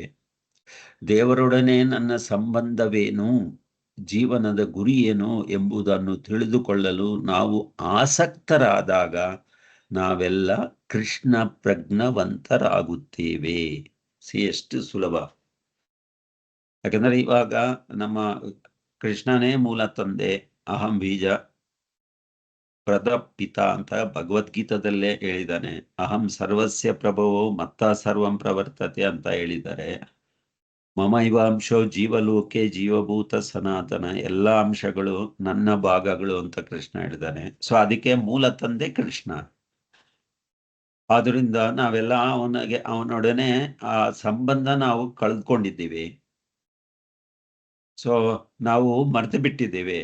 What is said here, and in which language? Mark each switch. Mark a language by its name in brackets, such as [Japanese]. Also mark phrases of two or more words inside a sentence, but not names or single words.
[Kannada] ದೇವರೊಡನೆ ನನ್ನ ಸಂಬಂಧವೇನು, ಜೀವನದ ಗುರಿ ಏನು ಎಂಬುದನ್ನು ತಿಳಿದುಕೊಳ್ಳಲು ನಾವು ಆಸಕ್ತರಾದಾಗ ನಾವೆಲ್ಲ ಕೃಷ್ಣ ಪ್ರಜ್ಞವಂತರಾಗುತ್ತೇವೆ. ಎಷ್ಟು ಸುಲಭ. ಯಾಕಂದ್ರೆ ಇವಾಗ ನಮ್ಮ ಕೃಷ್ಣನೇ ಮೂಲ ತಂದೆ, [Sanskrit] ಅಹಂ ಬೀಜ ಪ್ರದಪಿತ [Kannada] ಅಂತ ಭಗವದ್ಗೀತದಲ್ಲೇ ಹೇಳಿದ್ದಾನೆ. [Sanskrit] ಅಹಂ ಸರ್ವಸ್ಯ ಪ್ರಭವೋ ಮತ್ತ ಸರ್ವಂ ಪ್ರವರ್ತತೆ [Kannada] ಅಂತ ಹೇಳಿದ್ದಾರೆ. [Sanskrit] ಮಮ ಇವಾಂಶೋ ಜೀವಲೋಕೆ ಜೀವಭೂತ ಸನಾತನ, [Kannada] ಎಲ್ಲಾ ಅಂಶಗಳು ನನ್ನ ಭಾಗಗಳು ಅಂತ ಕೃಷ್ಣ ಹೇಳಿದ್ದಾನೆ. ಸೊ ಅದಕ್ಕೆ ಮೂಲ ತಂದೆ ಕೃಷ್ಣ. ಆದ್ರಿಂದ ನಾವೆಲ್ಲ ಅವನೊಡನೆ ಆ ಸಂಬಂಧ ನಾವು ಕಳ್ಕೊಂಡಿದ್ದೀವಿ. ಸೊ ನಾವು ಮರೆತು ಬಿಟ್ಟಿದ್ದೇವೆ.